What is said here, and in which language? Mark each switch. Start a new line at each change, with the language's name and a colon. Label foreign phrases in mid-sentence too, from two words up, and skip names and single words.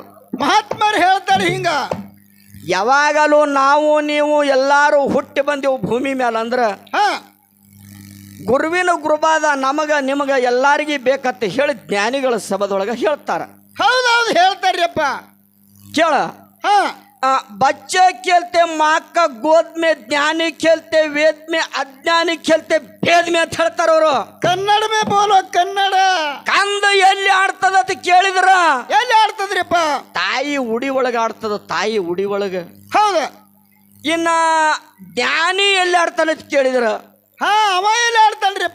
Kannada: ಮಹಾತ್ಮರು ಹೇಳ್ತಾರೆ. ಹಿಂಗ ಯಾವಾಗಲೂ ನಾವು ನೀವು ಎಲ್ಲಾರು ಹುಟ್ಟಿ ಬಂದೆವು ಭೂಮಿ ಮೇಲೆ ಅಂದ್ರ ಗುರುವಿನ ಗುರುಬಾದ ನಮಗ ನಿಮಗ ಎಲ್ಲಾರಿಗೂ ಬೇಕಂತ ಹೇಳಿ ಜ್ಞಾನಿಗಳ ಸಭದೊಳಗ ಹೇಳ್ತಾರ. ಹೌದೌದು ಹೇಳ್ತಾರ್ಯಪ್ಪ. ಕೇಳ,
Hindi: बच्चे खेलते माँ का गोद में, ज्ञानी खेलते वेद में, अज्ञानी खेलते भेद में
Kannada: ಅಂತ ಹೇಳ್ತಾರ ಅವರು.
Hindi: कन्नड़ में बोलो कन्नड़.
Kannada: ಕಂದ ಎಲ್ಲಿ ಆಡ್ತದ ಅಂತ ಕೇಳಿದ್ರ ಎಲ್ಲಿ ಆಡ್ತದ್ರಿಪ್ಪ? ತಾಯಿ ಉಡಿ ಒಳಗ ಆಡ್ತದ, ತಾಯಿ ಉಡಿ ಒಳಗ. ಹೌದ. ಇನ್ನ ಜ್ಞಾನಿ ಎಲ್ಲಿ ಆಡ್ತಾನ ಅಂತ ಕೇಳಿದ್ರ ಅವ ಎಲ್ಲಿ ಆಡ್ತಾನ್ರಿಪ್ಪ?